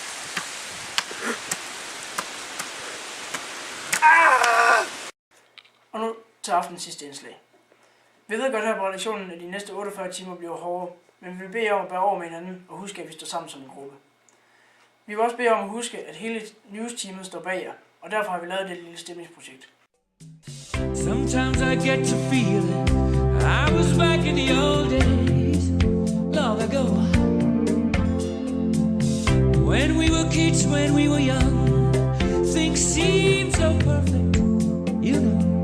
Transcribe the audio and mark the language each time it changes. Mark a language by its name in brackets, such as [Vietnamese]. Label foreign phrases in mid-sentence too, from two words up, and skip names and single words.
[Danish] Og nu til aftenens sidste indslag. Vi ved godt her på redaktionen, at de næste 48 timer bliver hårde, men vi vil bede jer om at bære over med hinanden og huske, at vi står sammen som en gruppe. Vi vil også bede jer om at huske, at hele news-teamet står bag jer, og derfor har vi lavet det lille stemningsprojekt. [English] Sometimes I get to feeling I was back in the old days, long ago. When we were kids, when we were young, things seemed so perfect, you know.